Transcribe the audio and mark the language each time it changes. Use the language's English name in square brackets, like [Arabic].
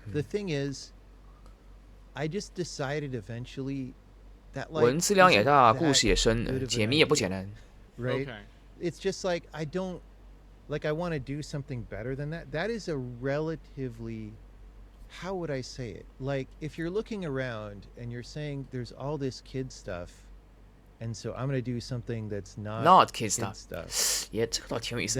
[English] The thing is, I just decided eventually that like [Chinese] 文字量也大，故事也深，解谜也不简单。 [English] Right. Okay. It's just like I want to do something better than that. That is a relatively, how would I say it? Like if you're looking around and you're saying there's all this kid stuff, and so I'm going to do something that's not kid stuff. [Chinese] 也这个倒挺有意思。